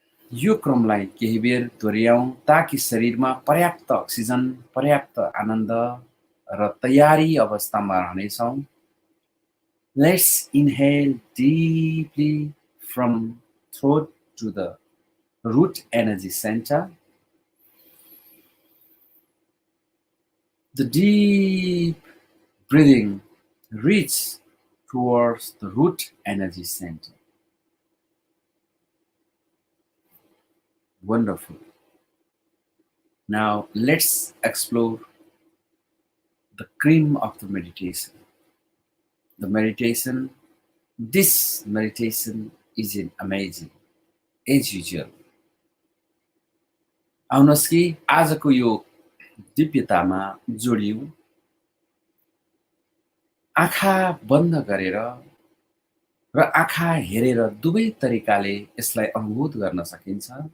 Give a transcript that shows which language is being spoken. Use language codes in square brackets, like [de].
[ne] यो क्रमलाई केही बेर दोहोर्याउँ ताकि शरीरमा पर्याप्त अक्सिजन, पर्याप्त आनन्द र तयारी अवस्थामा रहनेछौँ। [en] Let's inhale deeply from throat to the root energy center. The deep breathing reach towards the root energy center. Wonderful. Now let's explore the cream of the meditation. The meditation, this meditation is an amazing, as usual. [ne] आउनुहोस् कि आजको यो दिव्यतामा जोडियौँ। आँखा बन्द गरेर र आँखा हेरेर दुवै तरिकाले यसलाई अनुभूत गर्न सकिन्छ।